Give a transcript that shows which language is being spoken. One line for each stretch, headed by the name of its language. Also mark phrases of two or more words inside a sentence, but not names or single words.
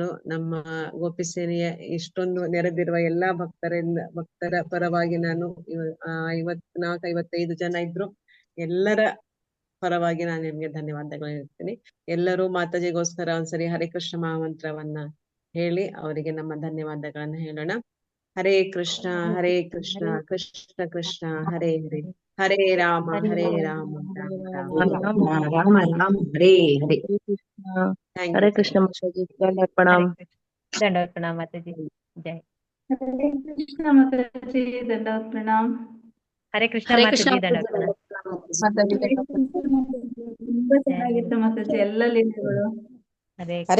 Kannada: ನಮ್ಮ ಗೋಪಿ ಸೇನೆಯ ಇಷ್ಟೊಂದು ನೆರೆದಿರುವ ಎಲ್ಲಾ ಭಕ್ತರ ಪರವಾಗಿ ನಾನು 54-55 ಜನ ಇದ್ರು, ಎಲ್ಲರ ಪರವಾಗಿ ನಾನು ನಿಮ್ಗೆ ಧನ್ಯವಾದಗಳು ಹೇಳ್ತೀನಿ. ಎಲ್ಲರೂ ಮಾತಾಜಿಗೋಸ್ಕರ ಒಂದ್ಸರಿ ಹರೇ ಕೃಷ್ಣ ಮಹಾಮಂತ್ರವನ್ನ ಹೇಳಿ ಅವರಿಗೆ ನಮ್ಮ ಧನ್ಯವಾದಗಳನ್ನ ಹೇಳೋಣ.
Sanskrit: ಹರೇ ಕೃಷ್ಣ ಕೃಷ್ಣ ಕೃಷ್ಣ ಹರೇ ಹರೇ, ಹರೇ ರಾಮ ರಾಮ ರಾಮ ರಾಮ ಹರೇ ಹರೇ.
Kannada: ಹರೇ ಕೃಷ್ಣ ಮಾತಾಜಿ. ದಂಡವತ್ ಪ್ರಣಾಮ್ ಮಾತಾಜಿ. ಜೈ. ಹರೇ ಕೃಷ್ಣ ಮಾತಾಜಿ. ದಂಡವತ್ ಪ್ರಣಾಮ್. ಹರೇ ಕೃಷ್ಣ ಮಾತಾಜಿ. ದಂಡವತ್ ಪ್ರಣಾಮ್. ತುಂಬಾ ಚೆನ್ನಾಗಿತ್ತು ಮಾತಾಜಿ ಎಲ್ಲ ಲೀಲೆಗಳು. ಹರೇ